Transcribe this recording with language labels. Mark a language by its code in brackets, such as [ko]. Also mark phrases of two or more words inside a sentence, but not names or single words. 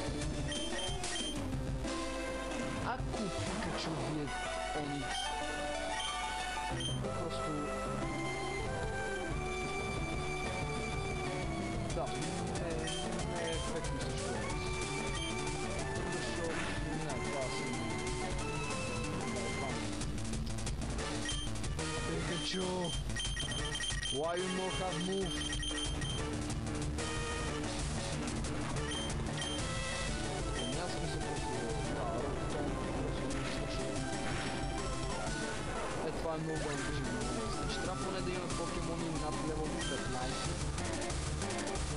[bg] Ако Пикачу бие Оникс, просто... Да, не е ефектно също Оникс. Защото... Не, това си... Pikachu! [en] Why you not have move? [bg] Няма смисъл просто Рокотон, това е много ангажирано. Значи трябва поне да имаме покемони над левел 15.